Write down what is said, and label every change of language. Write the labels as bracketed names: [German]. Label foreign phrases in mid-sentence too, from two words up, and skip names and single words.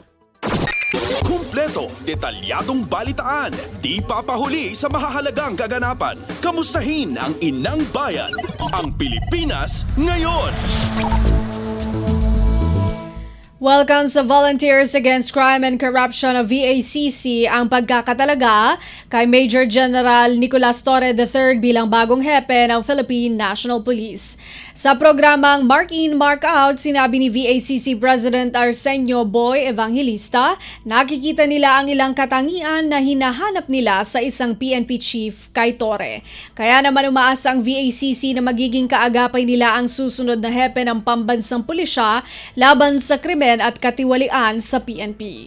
[Filipino] Kumpleto, detalyadong balitaan, di papahuli sa mahahalagang kaganapan. Kamustahin ang inang bayan, ang Pilipinas ngayon. Welcome sa Volunteers Against Crime and Corruption o VACC ang pagkakatalaga kay Major General Nicolas Torre III bilang bagong hepe ng Philippine National Police. Sa programang Mark In, Mark Out, sinabi ni VACC President Arsenio Boy Evangelista, nakikita nila ang ilang katangian na hinahanap nila sa isang PNP chief kay Torre. Kaya naman umaasa ang VACC na magiging kaagapay nila ang susunod na hepe ng pambansang pulisya laban sa krimen at katiwalian sa PNP.